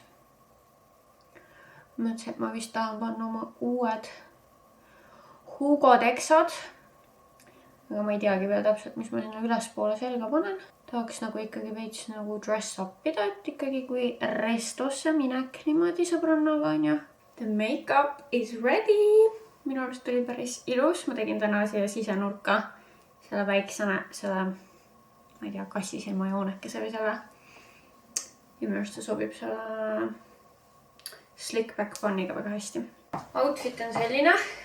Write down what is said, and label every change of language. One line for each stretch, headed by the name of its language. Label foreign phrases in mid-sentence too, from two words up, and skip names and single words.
Estonian: Mõtlesin, et ma vist tahan panna oma uued Hugo Texad, aga ma ei teagi veel täpselt, mis ma sinna ülespoole selga panen. Tahaks nagu ikkagi veits nagu
English: dress upida,
Estonian: et ikkagi kui restosse minek niimoodi sõbrannaga on ja.
English: The makeup is ready.
Estonian: Minu arust tuli päris ilus. Ma tegin täna siia sisenurka selle väiksene, ma ei tea, kassisilma joonekese või selle. Ja minu arust see sobib selle
English: slick back bunniga
Estonian: väga hästi. Outfit on selline.